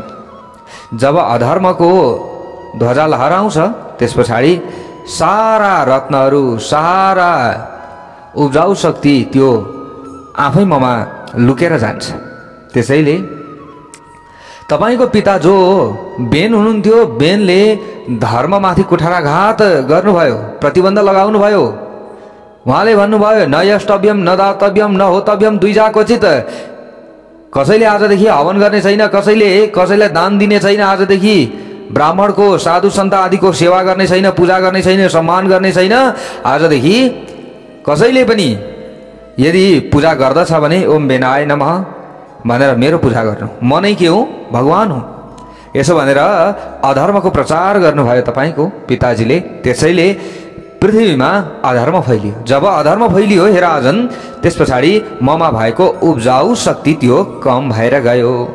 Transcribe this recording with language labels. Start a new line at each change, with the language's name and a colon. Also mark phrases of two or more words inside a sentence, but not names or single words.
Nepali: जब अधर्मको ध्वजा लहराउँछ त्यस पछाडि सारा रत्नहरू, सारा उब्जाउ शक्ति त्यो आफै ममा लुकेर जान्छ। त्यसैले तपाईको पिता जो बेन हुनुहुन्थ्यो, बेनले धर्ममाथि कुठाराघात गर्नुभयो, प्रतिबन्ध लगाउनु भयो। उहाँले भन्नुभयो,
Sanskrit: न यष्टव्यम न दातव्यम न होतव्यम द्विजा क्वचित।
Nepali: कसैले आजदेखि हवन गर्ने छैन, कसैलाई दान दिने छैन, आजदेखि ब्राह्मणको, साधु सन्त आदिको सेवा गर्ने छैन, पूजा गर्ने छैन, सम्मान गर्ने छैन। आजदेखि कसैले पनि यदि पूजा गर्दछ भने
Sanskrit: ओम बेनाय नमः
Nepali: भनेर मेरो पूजा गर्नु। म नै के हुँ? भगवान हुँ। यसो भनेर अधर्मको प्रचार गर्नुभयो तपाईको पिताजीले। त्यसैले पृथ्वीमा अधर्म फैलियो। जब अधर्म फैलियो हे राजन, त्यस पछाडि ममा भएको उब्जाउ शक्ति त्यो कम भएर गयो।